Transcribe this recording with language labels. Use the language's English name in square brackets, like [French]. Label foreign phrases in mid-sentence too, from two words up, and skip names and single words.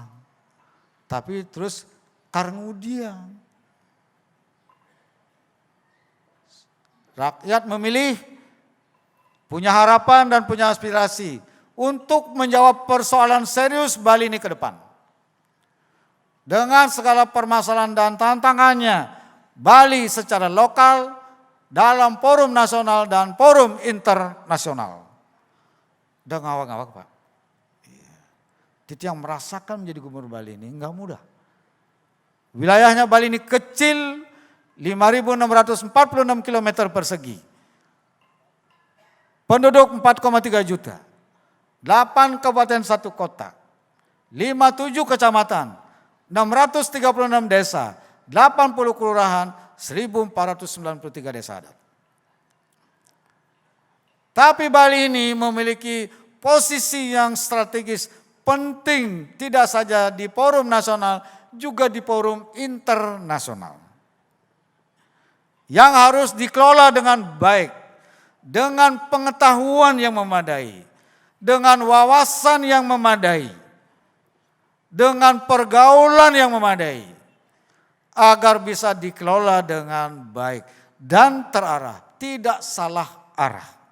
[Indonesian] Tapi terus kemudian rakyat memilih, punya harapan dan punya aspirasi untuk menjawab persoalan serius Bali ini ke depan. Dengan segala permasalahan dan tantangannya, Bali secara lokal, dalam forum nasional dan forum internasional. Udah ngawak-ngawak Pak. Titiang merasakan menjadi gubernur Bali ini enggak mudah. Wilayahnya Bali ini kecil, 5.646 km persegi. Penduduk 4,3 juta. 8 kabupaten 1 kota. 57 kecamatan. 636 desa. 80 kelurahan. 1.493 desa adat. Tapi Bali ini memiliki posisi yang strategis penting tidak saja di forum nasional, juga di forum internasional. Yang harus dikelola dengan baik, dengan pengetahuan yang memadai, dengan wawasan yang memadai, dengan pergaulan yang memadai, agar bisa dikelola dengan baik dan terarah, tidak salah arah.